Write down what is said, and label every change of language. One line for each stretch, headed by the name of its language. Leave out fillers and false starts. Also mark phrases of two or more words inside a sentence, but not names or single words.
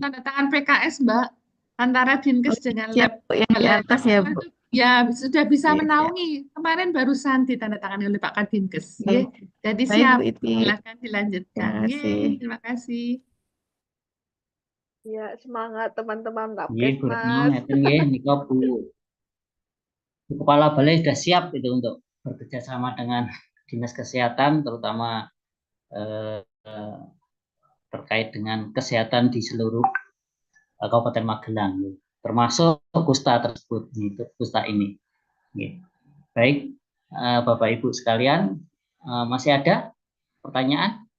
Indonesian: tanda tangan PKS, Mbak, antara Dinkes Oh, dengan siap, Bu, yang di Balai atas ya, Lab Bu. itu ya sudah bisa Iya, siap. menaungi. Kemarin barusan ditandatangani oleh Pak Kadinkes. Baik, Jadi baik Bu siap, Iti. silakan Terima dilanjutkan. kasih. Terima kasih. Ya, semangat teman-teman Nggih, Bu Retno, Lapkesmas.
Javanese: ngeten nggih nika
Indonesian: Bu Kepala Balai sudah siap itu untuk bekerja sama dengan Dinas Kesehatan, terutama eh, eh, terkait dengan kesehatan di seluruh Kabupaten Magelang, termasuk Kusta tersebut, itu Kusta ini. Baik, Bapak Ibu sekalian, masih ada pertanyaan?